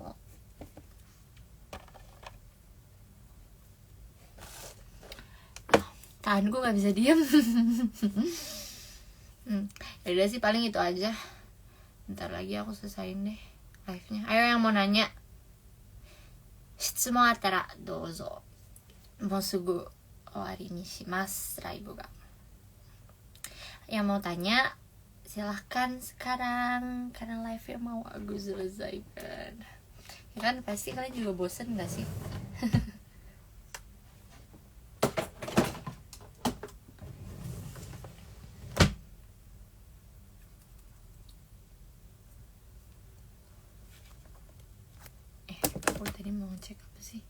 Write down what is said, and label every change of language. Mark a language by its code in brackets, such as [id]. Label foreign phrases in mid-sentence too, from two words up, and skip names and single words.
[id] Tahan, gue gak bisa diem. Yaudah sih paling itu aja. Bentar lagi aku selesaiin deh live-nya. Ayo yang mau nanya. [ja] 質問あったらどうぞ. もうすぐ終わりにしますライブが. [id] Yang mau tanya silahkan sekarang karena live-nya mau aku selesaikan. Ya kan pasti kalian juga bosen gak sih? Aku tadi mau ngecek apa sih?